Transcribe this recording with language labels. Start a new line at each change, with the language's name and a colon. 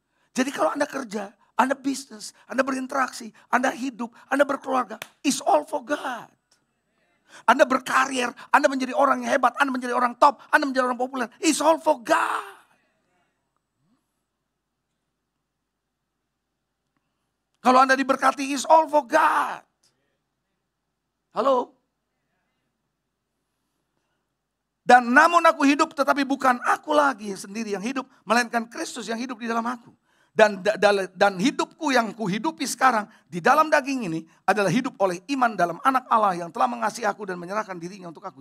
Indonesian: Jadi kalau Anda kerja, Anda bisnis, Anda berinteraksi, Anda hidup, Anda berkeluarga,
English: it's all for God.
Indonesian: Anda berkarir, Anda menjadi orang yang hebat, Anda menjadi orang top, Anda menjadi orang populer,
English: it's all for God.
Indonesian: Kalau Anda diberkati,
English: it's all for God.
Indonesian: Halo? Dan namun aku hidup, tetapi bukan aku lagi sendiri yang hidup, melainkan Kristus yang hidup di dalam aku. Dan hidupku yang kuhidupi sekarang di dalam daging ini adalah hidup oleh iman dalam anak Allah yang telah mengasihi aku dan menyerahkan dirinya untuk aku.